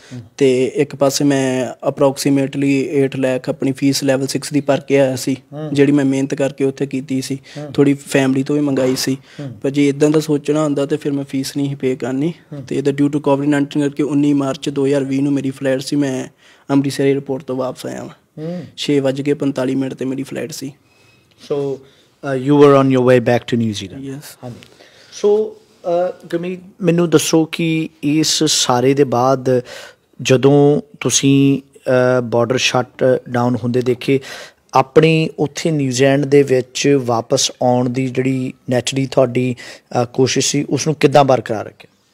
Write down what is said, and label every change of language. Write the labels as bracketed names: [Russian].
[Punjabi] ਅਤੇ ਇੱਕ ਪਾਸੇ ਮੈਂ ਅਪਰੋਕਸੀਮੇਟਲੀ 8 ਲੱਖ ਆਪਣੀ ਫੀਸ ਲੈਵਲ 6 ਦੀ ਭਰ ਕੇ ਆਇਆ ਸੀ, ਜਿਹੜੀ ਮੈਂ ਮਿਹਨਤ ਕਰਕੇ ਉੱਥੇ ਕੀਤੀ ਸੀ, ਥੋੜ੍ਹੀ ਫੈਮਿਲੀ ਤੋਂ ਵੀ ਮੰਗਾਈ ਸੀ। ਪਰ ਜੇ ਇੱਦਾਂ ਦਾ ਸੋਚਣਾ ਹੁੰਦਾ ਤਾਂ ਫਿਰ ਮੈਂ ਫੀਸ ਨਹੀਂ ਪੇ ਕਰਨੀ। ਅਤੇ ਇਹਦਾ ਡਿਊ ਟੂ ਕੋਵਿਡ-19 ਕਰਕੇ 19 ਮਾਰਚ 2020 ਨੂੰ ਮੇਰੀ ਫਲਾਈਟ ਸੀ। ਮੈਂ ਅੰਮ੍ਰਿਤਸਰ ਏਅਰਪੋਰਟ ਤੋਂ ਵਾਪਸ ਆਇਆ ਵਾ। 6:45 'ਤੇ ਮੇਰੀ flight ਸੀ। [English] So you were on your way back to New Zealand? Yes. [Punjabi] So Gurmeet, ਮੈਨੂੰ ਦੱਸੋ ਕਿ ਇਸ ਸਾਰੇ ਦੇ ਬਾਅਦ ਜਦੋਂ ਤੁਸੀਂ ਬਾਰਡਰ ਸ਼ਟ ਡਾਊਨ ਹੁੰਦੇ ਦੇਖੇ, ਆਪਣੀ ਉੱਥੇ ਨਿਊਜ਼ੀਲੈਂਡ ਦੇ ਵਿੱਚ ਵਾਪਸ ਆਉਣ ਦੀ ਜਿਹੜੀ ਨੈਚੁਰਲੀ ਤੁਹਾਡੀ ਕੋਸ਼ਿਸ਼ ਸੀ, ਉਸਨੂੰ ਕਿੱਦਾਂ ਬਰਕਰਾਰ ਰੱਖਿਆ?